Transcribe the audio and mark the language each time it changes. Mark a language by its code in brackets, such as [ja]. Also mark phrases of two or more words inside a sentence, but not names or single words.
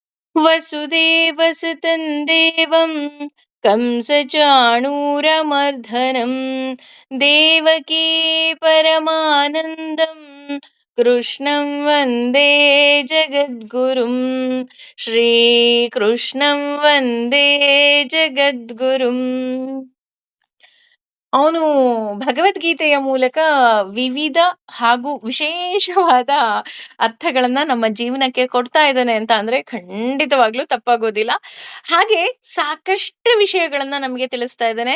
[sa] ವಸುದೇವಸುತಂ ದೇವಂ ಕಂಸಚಾಣೂರಮರ್ಧನಂ ದೇವಕೀ ಪರಮಾನಂದಂ ಕೃಷ್ಣಂ ವಂದೇ ಜಗದ್ಗುರುಂ. ಶ್ರೀಕೃಷ್ಣಂ ವಂದೇ ಜಗದ್ಗುರುಂ. [kn] ಅವನು ಭಗವದ್ಗೀತೆಯ ಮೂಲಕ ವಿವಿಧ ಹಾಗೂ ವಿಶೇಷವಾದ ಅರ್ಥಗಳನ್ನ ನಮ್ಮ ಜೀವನಕ್ಕೆ ಕೊಡ್ತಾ ಇದ್ದಾನೆ ಅಂತ ಅಂದ್ರೆ ಖಂಡಿತವಾಗ್ಲೂ ತಪ್ಪಾಗೋದಿಲ್ಲ. ಹಾಗೆ ಸಾಕಷ್ಟು ವಿಷಯಗಳನ್ನ ನಮಗೆ ತಿಳಿಸ್ತಾ ಇದ್ದಾನೆ.